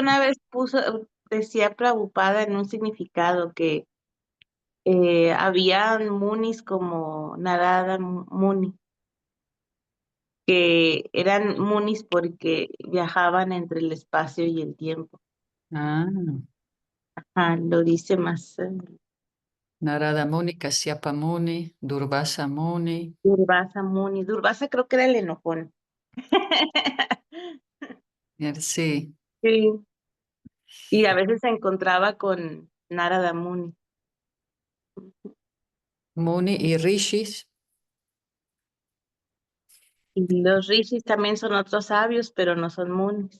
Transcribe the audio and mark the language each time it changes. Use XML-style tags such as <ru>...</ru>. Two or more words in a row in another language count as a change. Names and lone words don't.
<es>una vez decía Prabhupada en un significado que habían Munis como Narada Muni, que eran Munis porque viajaban entre el espacio y el tiempo. ah, Ah, lo dice más. Narada Muni, Kasyapa Muni, Durvasa Muni. Durvasa Muni. Durvasa creo que era el enojón. Sí, Sí. Y a veces se encontraba con Narada Muni. Muni y Rishis. Y los rishis también son otros sabios, pero no son munis.</es>